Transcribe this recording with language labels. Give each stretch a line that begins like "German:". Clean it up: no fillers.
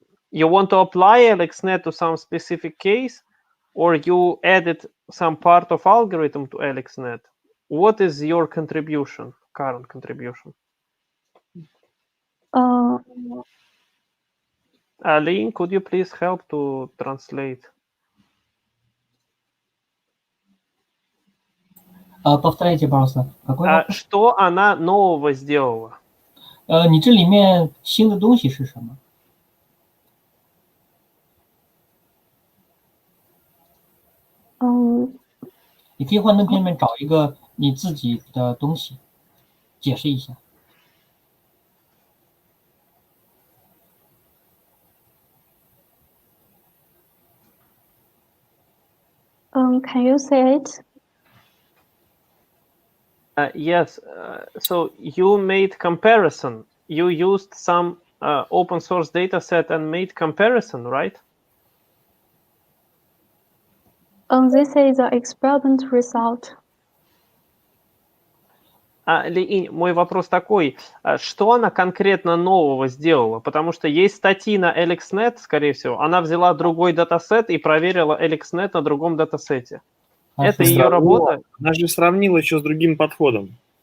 English: You want to apply AlexNet to some specific case, or you added some part of algorithm to AlexNet? What is your contribution, current contribution? Lin, could you please help to translate?
Russian: Повторяйте, пожалуйста, какой вопрос? Что она нового сделала?
Chinese: 你这里面新的东西是什么？你可以幻灯片里面找一个你自己的东西，解释一下。
English: Can you say it? Yes. So you made comparison. You used some open source data set and made comparison, right? This is the experiment result.
Russian: Мой вопрос такой, что она конкретно нового сделала? Потому что есть статьи на AlexNet, скорее всего, она взяла другой датасет и проверила AlexNet на другом датасете. Это ее работа? Она же сравнила еще с другим подходом.